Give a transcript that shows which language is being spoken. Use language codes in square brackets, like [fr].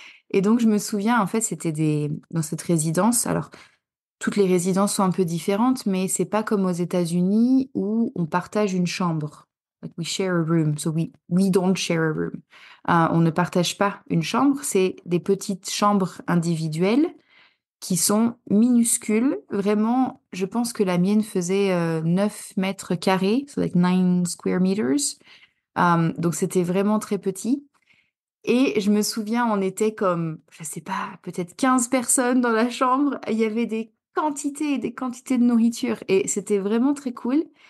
[fr] Et donc, je me souviens, en fait, dans cette résidence, alors, toutes les résidences sont un peu différentes, mais c'est pas comme aux États-Unis où on partage une chambre. [en] Like we share a room, so we don't share a room. [fr] On ne partage pas une chambre, c'est des petites chambres individuelles qui sont minuscules. Vraiment, je pense que la mienne faisait 9 mètres carrés, [en] so like 9 square meters. [fr] Donc c'était vraiment très petit. Et je me souviens, on était comme, je sais pas, peut-être 15 personnes dans la chambre. Il y avait des quantités et des quantités de nourriture. Et c'était vraiment très cool.